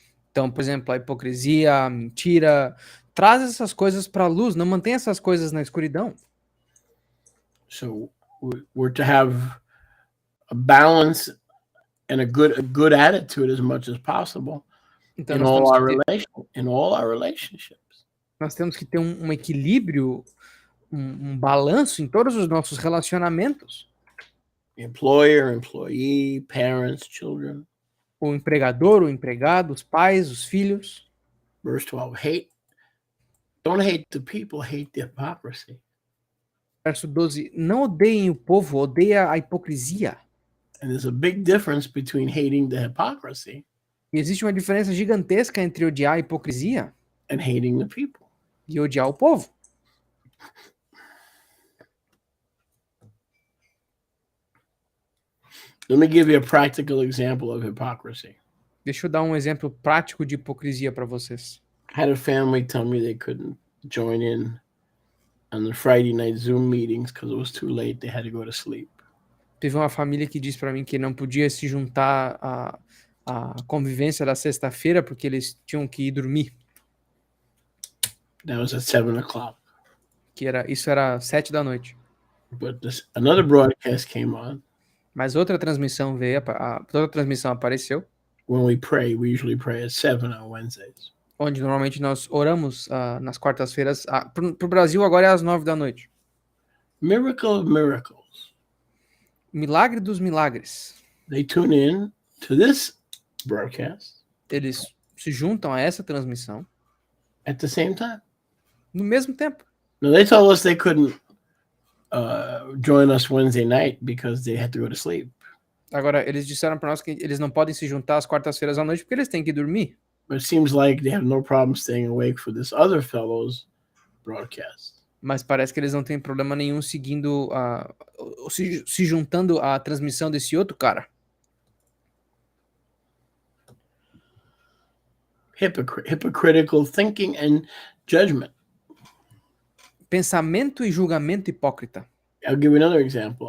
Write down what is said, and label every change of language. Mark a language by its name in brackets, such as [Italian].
[Portuguese] Então, por exemplo, a hipocrisia, a mentira, traz essas coisas para a luz, não mantém essas coisas na escuridão. [English] So we're to have a balance and a good attitude as much as possible [Portuguese] Então, [English] in all our relationships. [Portuguese] Nós temos que ter um equilíbrio, um balanço em todos os nossos relacionamentos. [English] Employer, employee, parents, children. [Portuguese] O empregador, o empregado, os pais, os filhos. [English] Verse 12, don't hate the people, hate the hypocrisy. [Portuguese] Verso 12, não odeiem o povo, odeia a hipocrisia. [English] And there's a big difference between hating the hypocrisy [Portuguese] E existe uma diferença gigantesca entre odiar a hipocrisia [English] and hating the people. [Portuguese] e odiar o povo. [English] Let me give you a practical example of hypocrisy. [Portuguese] Deixa eu dar um exemplo prático de hipocrisia para vocês. [English] I had a family tell me they couldn't join in on the Friday night Zoom meetings because it was too late. They had to go to sleep. [Portuguese] Teve uma família que disse para mim que não podia se juntar à convivência da sexta-feira porque eles tinham que ir dormir. [English] That was at 7:00. [Portuguese] Isso era 7 da noite. [English] But another broadcast came on. [Portuguese] Mas outra transmissão outra transmissão apareceu. [English] When we pray, we usually pray at 7 on Wednesdays. [Portuguese] Onde normalmente nós oramos nas quartas-feiras. Pro Brasil agora é às 9 da noite. [English] Miracle of miracles. [Portuguese] Milagre dos milagres. [English] They tune in to this broadcast. [Portuguese] Eles se juntam a essa transmissão. [English] At the same time. [Portuguese] No mesmo tempo. [English] No, they told us they couldn't join us Wednesday night because they had to go to sleep. [Portuguese] Agora, eles disseram para nós que eles não podem se juntar às quartas-feiras à noite porque eles têm que dormir. [English] But it seems like they have no problem staying awake for this other fellow's broadcast. [Portuguese] Mas parece que eles não têm problema nenhum seguindo se juntando à transmissão desse outro cara. [English] Hypocritical thinking and judgment. [Portuguese] Pensamento e julgamento hipócrita. [English] I'll give you another example.